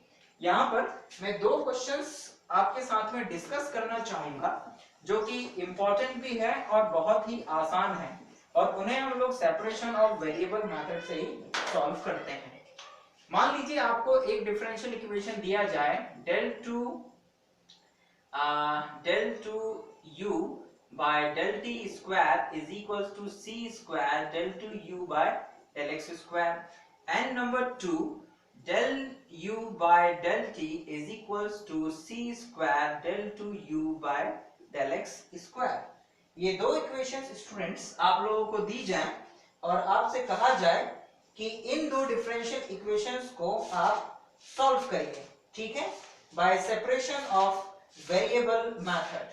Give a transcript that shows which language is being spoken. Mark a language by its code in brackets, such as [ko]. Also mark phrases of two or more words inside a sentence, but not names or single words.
[hi] यहाँ पर मैं दो क्वेश्चंस आपके साथ में डिस्कस करना चाहूंगा जो कि इंपॉर्टेंट भी है और बहुत ही आसान है, और उन्हें हम लोग [en] separation of variable method [hi] से ही सॉल्व करते हैं। मान लीजिए आपको एक [en] differential equation [hi] दिया जाए [en] del 2 u by del t square is equals to c square del 2 u by del x square, and number 2 del u by del t is equals to c square del 2 u by del x square। [hi] ये दो [en] equations students [hi] आप लोगों को दी जाए और आपसे कहा जाए कि इन दो [en] differential equations [hi] को आप सॉल्व करिए, ठीक है, [en] by separation of variable method.